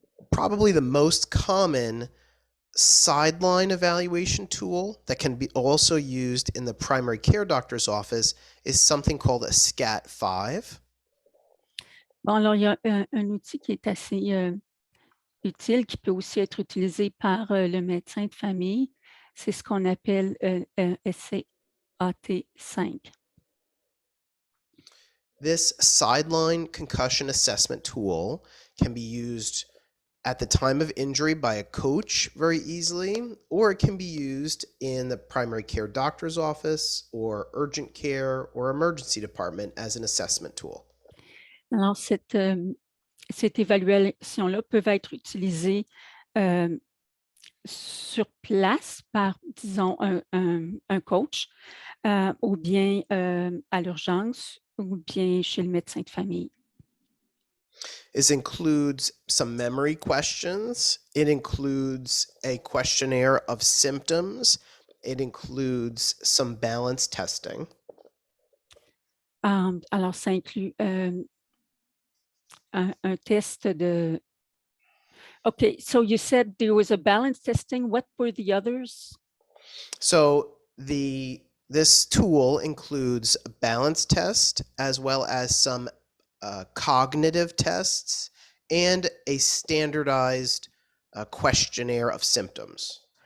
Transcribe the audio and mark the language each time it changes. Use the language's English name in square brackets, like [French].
[English] Probably the most common sideline evaluation tool that can be also used in the primary care doctor's office is something called a SCAT-5. [French] Bon, alors il y a un outil qui est assez utile, qui peut aussi être utilisé par le médecin de famille. C'est ce qu'on appelle SCAT-5. [English] This sideline concussion assessment tool can be used at the time of injury by a coach very easily, or it can be used in the primary care doctor's office or urgent care or emergency department as an assessment tool. [French] Alors, cette évaluation-là peut être utilisée sur place par, disons, un coach ou bien à l'urgence ou bien chez le médecin de famille. [English] This includes some memory questions. It includes a questionnaire of symptoms. It includes some balance testing. [French] Alors, ça inclut un test de... [English] Okay, so you said there was a balance testing. What were the others? So this tool includes a balance test as well as some cognitive tests and a standardized questionnaire of symptoms.